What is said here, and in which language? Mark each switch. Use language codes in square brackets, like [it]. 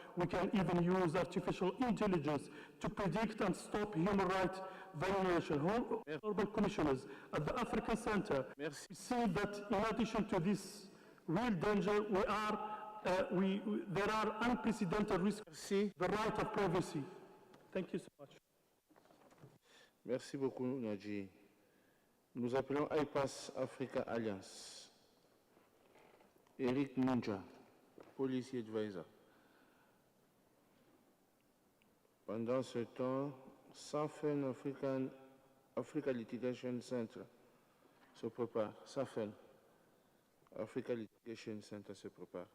[en] We can even use artificial intelligence to predict and stop human rights violation. Honorable Commissioners, at the African Center, we see that in addition to this real danger, there are unprecedented risks to the right of privacy. Thank you so much. [fr] Merci beaucoup, Nadji. Nous appelons IPAS Africa Alliance. Eric Munja, Policy Advisor. Pendant ce temps, SAFEN Africa Litigation Center se prépare. SAFEN Africa Litigation Center se prépare.